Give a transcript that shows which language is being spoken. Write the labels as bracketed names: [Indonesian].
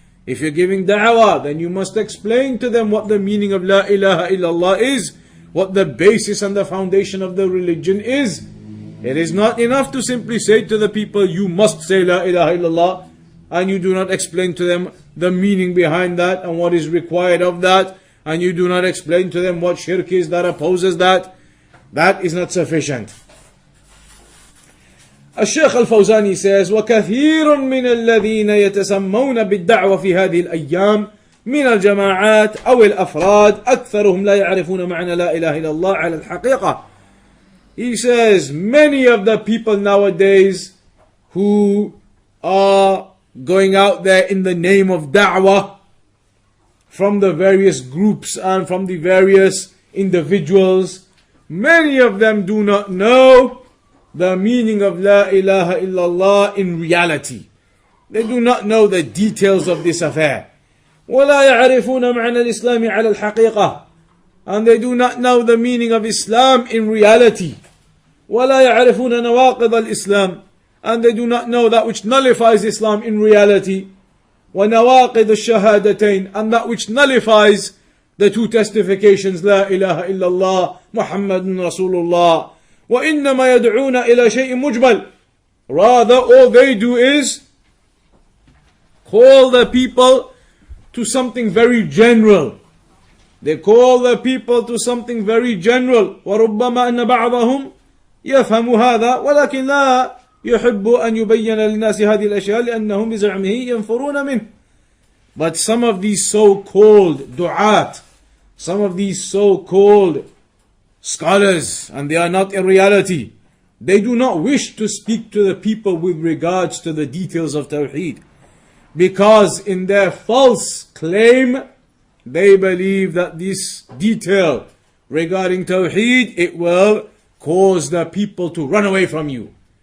[English] If you're giving da'wah, then you must explain to them what the meaning of La ilaha illallah is, what the basis and the foundation of the religion is. It is not enough to simply say to the people, you must say La ilaha illallah, and you do not explain to them the meaning behind that and what is required of that, and you do not explain to them what shirk is that opposes that. That is not sufficient. [Arabic] الشيخ الفوزاني says وكثير من الذين يتسمون بالدعوة في هذه الأيام من الجماعات أو الأفراد أكثرهم لا يعرفون معنى لا إله إلا الله على الحقيقة. [English] He says many of the people nowadays who are going out there in the name of da'wah, from the various groups and from the various individuals, many of them do not know the meaning of La ilaha illallah in reality. They do not know the details of this affair. [Arabic] وَلَا يَعْرِفُونَ مَعْنَى الْإِسْلَامِ عَلَى الْحَقِيقَةِ, [English] and they do not know the meaning of Islam in reality. [Arabic] وَلَا يَعْرِفُونَ نَوَاقِضَ الْإِسْلَامِ, [English] and they do not know that which nullifies Islam in reality. [Arabic] وَنَوَاقِضَ الشَّهَادَتَيْنِ, [English] and that which nullifies the two testifications, La ilaha illallah, Muhammadun Rasulullah. [Arabic] وَإِنَّمَا يَدْعُونَ إِلَى شَيْءٍ مُجْمَلٍ, [English] rather all they do is call the people to something very general. They call the people to something very general. [Arabic] وَرُبَّمَا أَنَّ بَعْضَهُمْ يَفْهَمُ هَذَا وَلَكِنْ لَا يحب أن يبين للناس هذه الأشياء لأنهم بزعمه ينفرون منه. [English] But some of these so-called du'at, some of these so-called scholars, and they are not in reality, they do not wish to speak to the people with regards to the details of Tawheed, because in their false claim they believe that this detail regarding Tawheed, it will cause the people to run away from you.